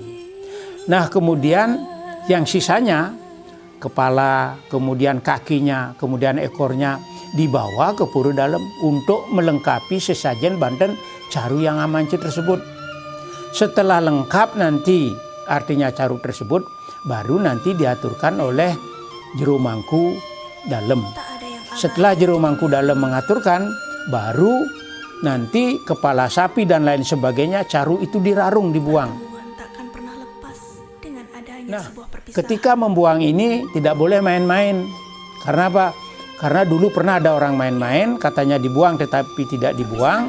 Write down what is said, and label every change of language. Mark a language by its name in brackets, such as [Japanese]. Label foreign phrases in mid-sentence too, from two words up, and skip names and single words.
[Indonesian] Nah, kemudian yang sisanya, kepala, kemudian kakinya, kemudian ekornya dibawa ke pura dalam untuk melengkapi sesajen Banten caru yang amanci tersebut. Setelah lengkap nanti artinya caru tersebut, baru nanti diaturkan oleh jero mangku dalem. Setelah jero mangku dalem mengaturkan, baru nanti kepala sapi dan lain sebagainya caru itu dirarung, dibuang. Nah, ketika membuang ini tidak boleh main-main. Karena apa? Karena dulu pernah ada orang main-main, katanya dibuang tetapi tidak dibuang.